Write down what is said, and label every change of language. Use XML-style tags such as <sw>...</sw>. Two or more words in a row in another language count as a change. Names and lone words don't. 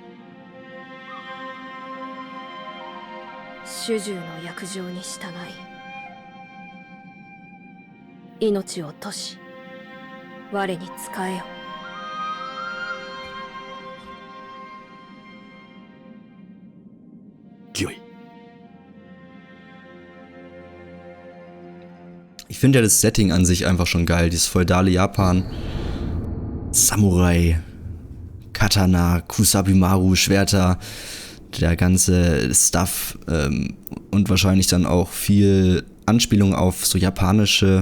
<ja>主従の約定に従い、命を賭し、我に仕えよ。御意。</ja> <de>Ich finde ja das Setting an sich einfach schon geil. Dieses feudale Japan. Samurai. Katana, Kusabimaru, Schwerter. Der ganze Stuff. Und wahrscheinlich dann auch viel Anspielung auf so japanische.</de>